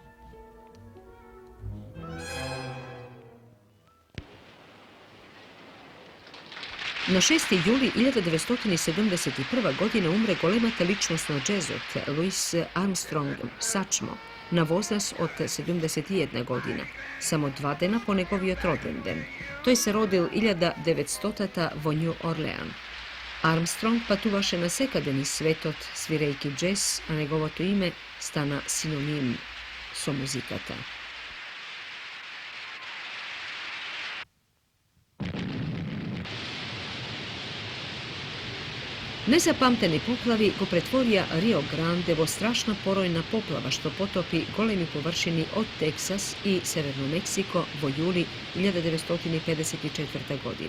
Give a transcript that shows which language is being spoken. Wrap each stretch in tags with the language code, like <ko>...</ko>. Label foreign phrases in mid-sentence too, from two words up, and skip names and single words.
<mk>Na 6. juli 1971. godine umre golemata ličnost na džezot Louis Armstrong Satchmo, na возраст od 71 godina, samo 2 dena po неговиот роден ден. Тој се родил 1900-та во Њу Орлеан. Армстронг патуваше на секаде низ светот свирејќи джез, а неговото име стана синоним со музиката. Незапамтени поплави го претворија Рио Гранде во страшна поројна поплава што потопи големи површини од Тексас и Северно Мексико во јули 1954 година.</mk>